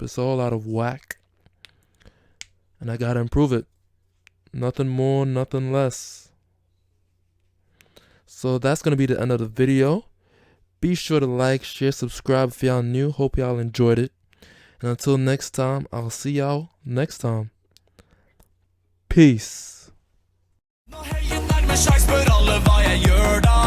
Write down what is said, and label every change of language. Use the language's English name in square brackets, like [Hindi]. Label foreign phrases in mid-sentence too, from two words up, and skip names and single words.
[English] It's all out of whack. And I gotta improve it. Nothing more, nothing less. So that's gonna be the end of the video. Be sure to like, share, subscribe if y'all new. Hope y'all enjoyed it. And until next time, I'll see y'all next time. Peace. [Norwegian] Nå heier nærmer seg, spør alle hva jeg gjør da.